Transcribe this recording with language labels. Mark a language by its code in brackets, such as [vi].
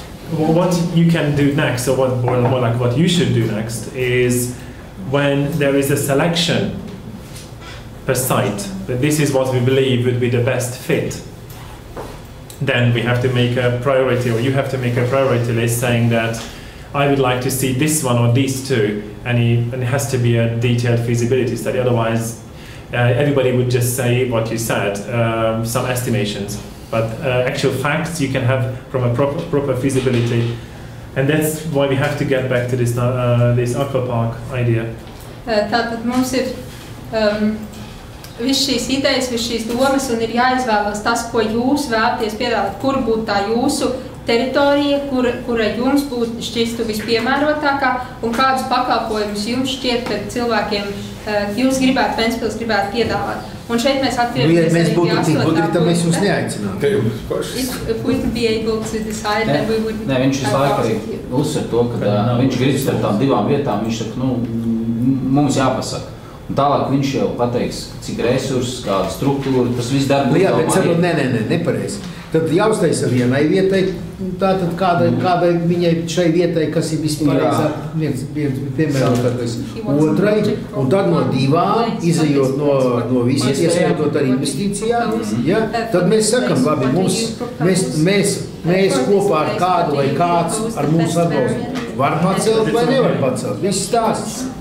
[en] What you can do next, or more like what you should do next, is when there is a selection per site, that this is what we believe would be the best fit, then we have to make a priority, or you have to make a priority list saying that I would like to see this one or these two, and it has to be a detailed feasibility study, otherwise everybody would just say what you said, some estimations. But actual facts you can have from a proper feasibility, and that's why we have to get back to this aqua park idea. [lv] Tātad mums ir viss šīs idejas, viss šīs domas, un ir jāizvēlas tas, ko jūs vēlaties piedāvāt, kur būtu tā jūsu teritorija, kura jums būtu šķistu vispiemērotākā, un kādus pakalpojumus jums šķiet, ka cilvēkiem jūs gribētu, Ventspils gribētu piedāvāt. Un šeit mēs atgriežamies arī pie 8. punkta. Mēs jūs neaicinām. [en] If we could be able to decide, then we would... [lv] Ne, viņš visu laiku arī uzsver to, ka viņš grib starp tām divām vietām, viņš saka, mums jāpasaka. Un tālāk viņš jau pateiks, cik resursus, kāda struktūra, tas viss darba. Jā, bet saprot, nepareizi. Tad jāuztaisa vienai vietai, tātad kādai viņai šai vietai, kas ir vispareizāk, viens piemērotākais otrai, un tad no divām, izejot no visiem, ieskaitot ar investīcijām, ja, tad mēs sakam, labi, mēs kopā ar kādu vai kāds ar mums atbalstu var pacelt vai nevar pacelt, viss stāsts.